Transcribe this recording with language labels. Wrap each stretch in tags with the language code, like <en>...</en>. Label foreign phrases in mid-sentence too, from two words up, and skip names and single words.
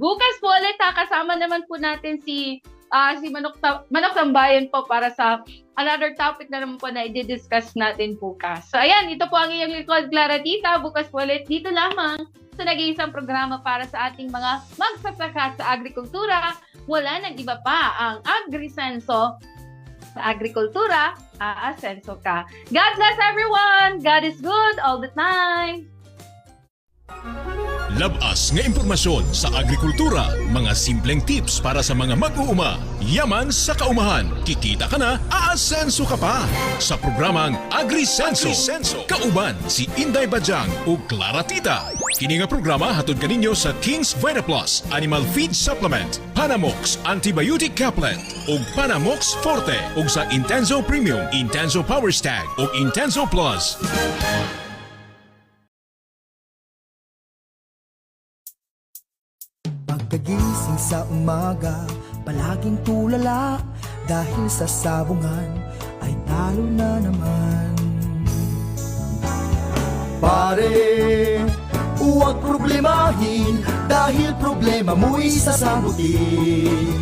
<tl>Bukas po ulit ha, kasama naman po natin si Manok Tambayan po para sa</tl> <en>another topic</en> <tl>na naman po na i-discuss natin bukas. So ayan, ito po ang iyong likod, Clara Tita. Bukas po ulit dito lamang sa nag-iisang programa para sa ating mga magsasaka sa agrikultura. Wala nang iba pa ang AgriSenso. Sa agrikultura, aasenso ka.</tl> <en>God bless everyone! God is good all the time!</en> <tl>Labas nga impormasyon sa agrikultura, mga simpleng tips para sa mga mag-uuma. Yaman sa kaumahan, kikita ka na, aasenso ka pa. Sa programang AgriSenso,</tl> <ceb>kauban si Inday Bajang o Clara Tita. Kini nga programa hatod kaninyo sa King's Vita Plus Animal Feed Supplement, Panamox Antibiotic Caplet ug Panamox Forte ug sa Intenso Premium, Intenso Power Stag ug Intenso Plus.</ceb> <tl>Pagkagising sa umaga, palaging tulala dahil sa sabungan ay talo na naman. Pare, huwag problemahin dahil problema mo'y sasagutin.</tl>